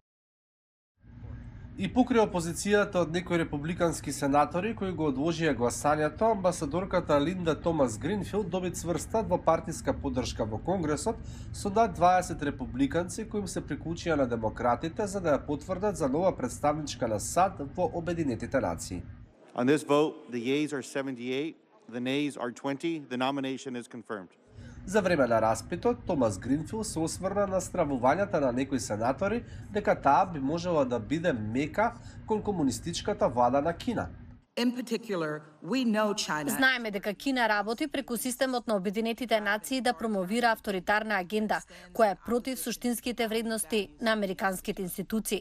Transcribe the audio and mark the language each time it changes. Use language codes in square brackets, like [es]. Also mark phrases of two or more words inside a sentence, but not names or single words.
[mk] И покрај опозицијата од некои републикански сенатори кои го одложија гласањето, амбасадорката Линда Томас Гринфилд доби цврста двопартиска поддршка во Конгресот со над 20 републиканци кои им се приклучија на демократите за да ја потврдат за нова представничка на САД во Обединетите нации. [en] On this vote, the yeas are 78, the nays are 20. The nomination is confirmed. [mk] За време на распитот, Томас Гринфилд се осврна на стравувањата на некои сенатори дека таа би можела да биде мека кон комунистичката влада на Кина. Знаеме дека Кина работи преку системот на Обединетите нации да промовира авторитарна агенда, која е против суштинските вредности на американските институции.